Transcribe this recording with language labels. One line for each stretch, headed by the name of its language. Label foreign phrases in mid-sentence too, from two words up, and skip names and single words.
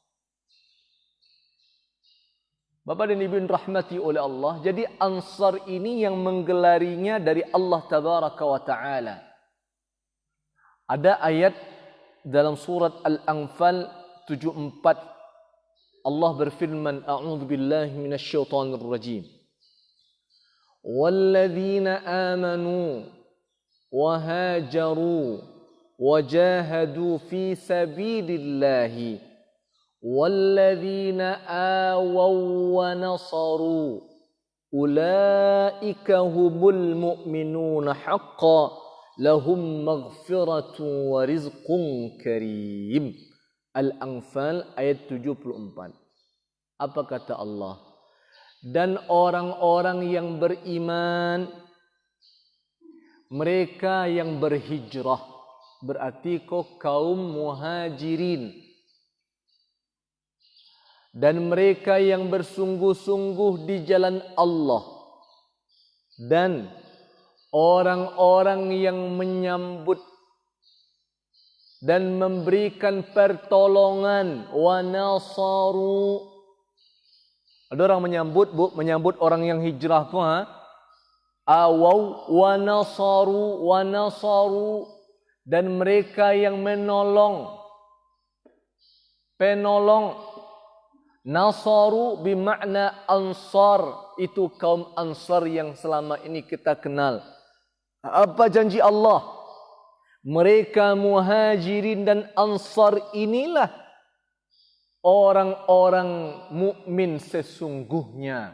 Indonesian: Bapak dan Ibu rahmati oleh Allah, jadi Ansar ini yang menggelarinya dari
Arabic: الله تبارك وتعالى.
Indonesian: Ada ayat dalam surat Al-Anfal 74 Allah berfirman,
Arabic: أعوذ بالله من الشيطان الرجيم. والذين آمنوا وهاجروا وجاهدوا في سبيل الله والذين آووا ونصروا أولئك هم المؤمنون حقا لهم مغفرة ورزق كريم.
Indonesian: Al-Anfal ayat 74. Apa kata Allah? Dan orang-orang yang beriman, mereka yang berhijrah, berarti kaum muhajirin, dan mereka yang bersungguh-sungguh di jalan Allah, dan orang-orang yang menyambut dan memberikan pertolongan
Arabic: ونصروا.
Indonesian: Ada orang menyambut, Bu, menyambut orang yang hijrah tu
Arabic: آووا ونصروا
Indonesian: dan mereka yang menolong. Penolong. Nasaru bermakna ansar, itu kaum Ansar yang selama ini kita kenal. Apa janji Allah? Mereka muhajirin dan Ansar inilah orang-orang mukmin sesungguhnya.